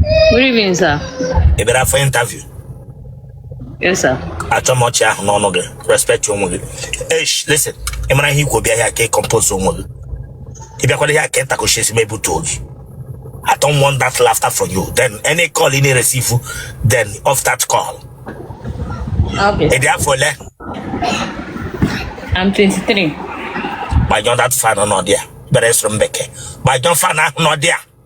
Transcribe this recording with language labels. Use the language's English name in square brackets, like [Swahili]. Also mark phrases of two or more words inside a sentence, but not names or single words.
[English] Good evening, sir. [Igbo] Ị bịara [English] for interview? Yes, sir. [Igbo] Achọ m ọchị ahụ n'ọnụ gị. Respect onwe gị. Eish, listen. Ị mara ihe ikwu bịa here ka ị compose onwe gị. Ị bịakwara here ka ị takoshi esi m ebutuo gị. [English] I don't want that laughter from you. Then any call ị na-receive, then off that call. [Igbo] Okay. Ị dị afọ ole? [English] I'm twenty-three. [Igbo] Gbanyụọ [English] that fan [Igbo] nọ there. Bere soro m bekee. Gbanyụọ fan ahụ nọ there.